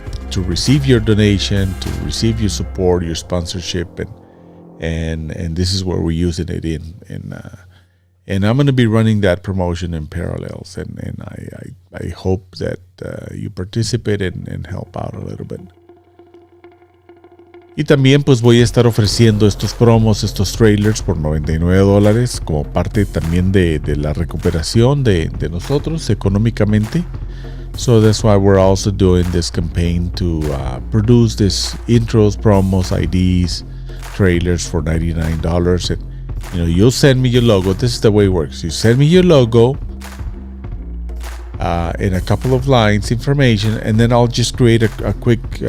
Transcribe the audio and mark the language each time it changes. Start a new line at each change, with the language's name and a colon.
English: to receive your donation, to receive your support, your sponsorship, and this is where we're using it in. And I'm going to be running that promotion in parallels, and I hope that you participate and help out a little bit.
Spanish: Y también pues voy a estar ofreciendo estos promos, estos trailers por $99 como parte también de la recuperación de nosotros económicamente.
English: So that's why we're also doing this campaign to produce this intros, promos, IDs, trailers for $99. And you'll send me your logo. This is the way it works. You send me your logo in a couple of lines, information, and then I'll just create a quick